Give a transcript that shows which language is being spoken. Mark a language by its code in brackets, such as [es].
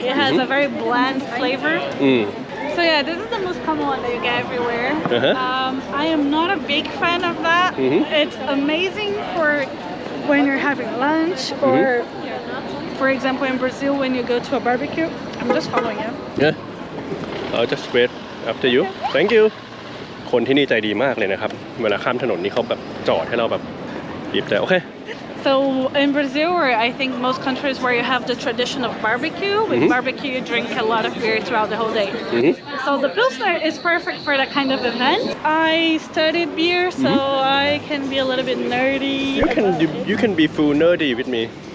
[en] It has a very bland flavor. So yeah, this is the most common one that you get everywhere. I am not a big fan of that. It's amazing for when you're having lunch or, for example, in Brazil when you go to a barbecue. I'm just following you. Yeah. I'll just wait after you. Thank you. [th] คนที่นี่ใจดีมากเลยนะครับ เวลาข้ามถนนนี่เขาแบบจอดให้เราแบบบีบแต่โอเค [en] So in Brazil, or I think most countries where you have the tradition of barbecue, with barbecue you drink a lot of beer throughout the whole day. So the Pilsner is perfect for that kind of event. I studied beer, so I can be a little bit nerdy. You can be full nerdy with me.